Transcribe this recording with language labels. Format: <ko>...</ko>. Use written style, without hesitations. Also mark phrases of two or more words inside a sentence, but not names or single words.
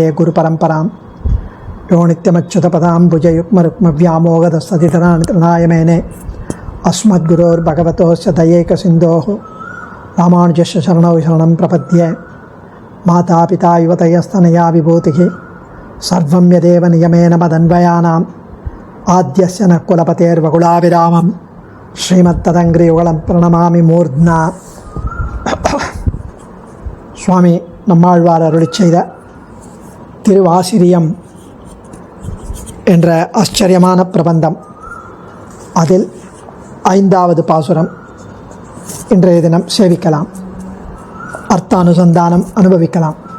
<sa>गुरुपरम्परां यो नित्यमच्युतपदां भुजयुग्मरुक्मव्यामोगदस्तदितराय मेने अस्मद्गुरोर्भगवतोस्य दयैकसिन्धोः रामानुजस्य शरणौ शरणं प्रपद्ये माता पिता युवतयस्तनया विभूतिः सर्वं यदेव नियमेन मदन्वयानाम् आद्यस्य न कुलपतेर्वकुलाभिरामं श्रीमत्तदङ्घ्रियुगलं प्रणमामि मूर्ध्ना.</sa> <ta>சுவாமி நம்மாழ்வார் அருளிச் செய்த திருவாசிரியம் என்ற ஆச்சரியமான பிரபந்தம், அதில் 5வது பாசுரம் இன்றைய தினம் சேவிக்கலாம், அர்த்தானுசந்தானம் அனுபவிக்கலாம்.</ta>